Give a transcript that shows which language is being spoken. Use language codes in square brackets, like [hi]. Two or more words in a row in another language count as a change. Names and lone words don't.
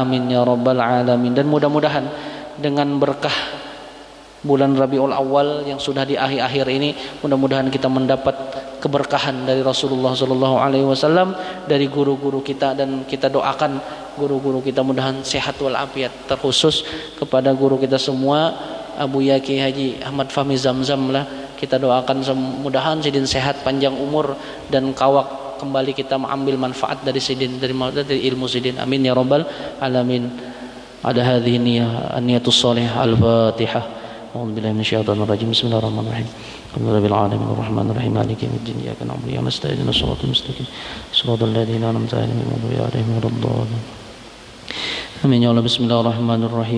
[ar] آمين يا رب العالمين. [id] Dan mudah-mudahan dengan berkah bulan Rabiul Awal yang sudah di akhir-akhir ini, mudah-mudahan kita mendapat keberkahan dari Rasulullah [ar] صلى الله عليه وسلم, [id] dari guru-guru kita, dan kita doakan guru-guru kita mudahan sehat walafiat, terkhusus kepada guru kita semua Abu Yaki Haji Ahmad Fahmi Zamzam lah, kita doakan mudahan sidin sehat, panjang umur, dan kawak kembali kita mengambil manfaat dari sidin, dari ilmu sidin. [ar] آمين يا رب العالمين. Ada هذه النية الصالحة. Al-Fatihah. أعوذ بالله من الشيطان الرجيم. بسم الله الرحمن الرحيم. الحمد لله رب العالمين الرحمن الرحيم مالك يوم الدين إياك نعبد وإياك نستعين اهدنا الصراط المستقيم صراط الذين أنعمت عليهم غير المغضوب عليهم ولا الضالين. آمين يا الله. بسم الله الرحمن الرحيم.